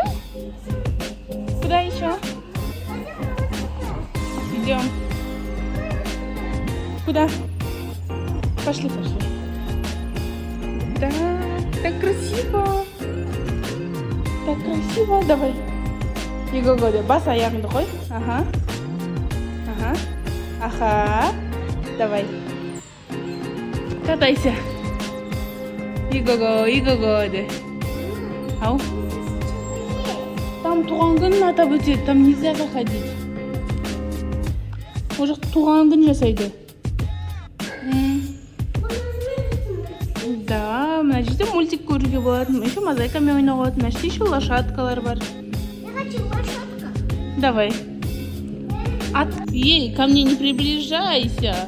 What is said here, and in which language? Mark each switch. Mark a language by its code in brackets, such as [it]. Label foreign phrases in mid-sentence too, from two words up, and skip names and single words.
[ru] Куда еще? Идем. Куда? Пошли. Да, так красиво. Давай. Иго-го, [kk] бас аяғыңды қой. Ага. [ru] Давай. Катайся. Иго-го, де. Ау. [kk] Там туған күн атап өтеді. [ru] Там нельзя заходить. [kk] Ол жақта туған күн жасайды. Да, мына жерде мультик көруге болады. Еще мозаикамен ойнауға болады. Мына жерде еще лошадкалар бар. [ru] Я хочу лошадка. Давай. Ей, ко мне не приближайся.